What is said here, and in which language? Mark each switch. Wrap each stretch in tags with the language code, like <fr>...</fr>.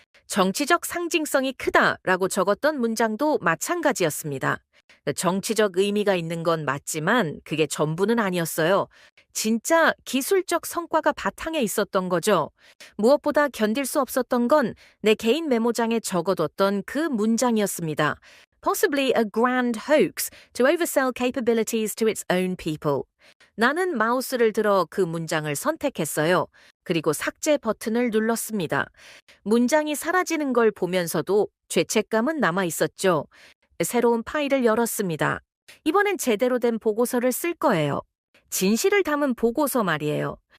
<ko>정치적 상징성이 크다라고 적었던 문장도 마찬가지였습니다. 정치적 의미가 있는 건 맞지만 그게 전부는 아니었어요. 진짜 기술적 성과가 바탕에 있었던 거죠. 무엇보다 견딜 수 없었던 건 내 개인 메모장에 적어뒀던 그 문장이었습니다.</ko> <en>Possibly a grand hoax to oversell capabilities to its own people.</en> <ko>나는 마우스를 들어 그 문장을 선택했어요. 그리고 삭제 버튼을 눌렀습니다. 문장이 사라지는 걸 보면서도 죄책감은 남아 있었죠. 새로운 파일을 열었습니다. 이번엔 제대로 된 보고서를 쓸 거예요. 진실을 담은 보고서 말이에요.</ko>